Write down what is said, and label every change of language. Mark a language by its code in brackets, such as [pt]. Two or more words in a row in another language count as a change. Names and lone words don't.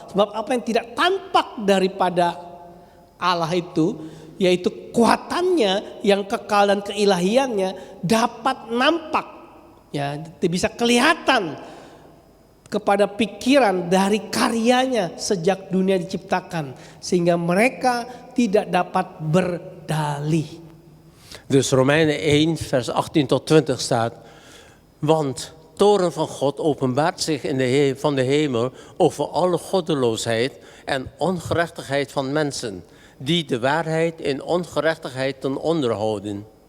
[id] Sebab apa yang tidak tampak daripada Allah itu, yaitu kuatannya yang kekal dan keilahiannya dapat nampak. Ya, bisa kelihatan kepada pikiran dari karyanya sejak dunia diciptakan. Sehingga mereka tidak dapat berdalih. [nl] Dus Romeinen 1 vers 18 tot 20 staat. Want toren van God openbaart zich van de hemel over alle goddeloosheid en ongerechtigheid van mensen, die de waarheid in ongerechtigheid ten onder houden.